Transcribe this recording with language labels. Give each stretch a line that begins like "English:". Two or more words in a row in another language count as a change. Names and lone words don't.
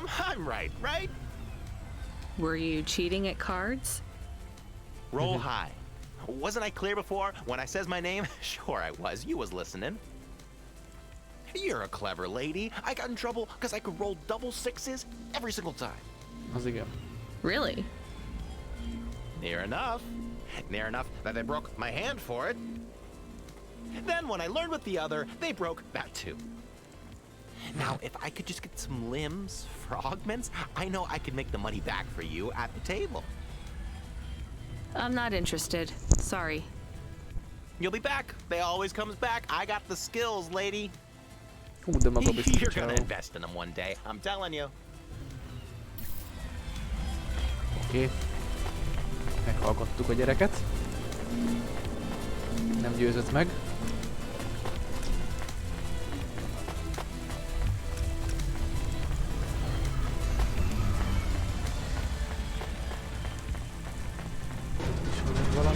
English: I'm right, right? Were you cheating at cards? Roll high. Wasn't I clear before when I says my name? Sure I was. You was listening. You're a clever lady. I got in trouble because I could roll double sixes every single time.
Hungarian: Az igen.
English: Really? Near enough. Near enough that they broke my hand for it. Then when I learned with the other, they broke that too. Now, if I could just get some limbs for augments, I know I could make the money back for you at the table. I'm not interested. Sorry. You'll be back. They always comes back. I got the skills, lady.
Hungarian: De maga biztos
English: You're gonna
Hungarian: csinálom.
English: invest in them one day. I'm telling you.
Hungarian: Oké. Meghallgattuk a gyereket. Nem győzött meg. És van még valami?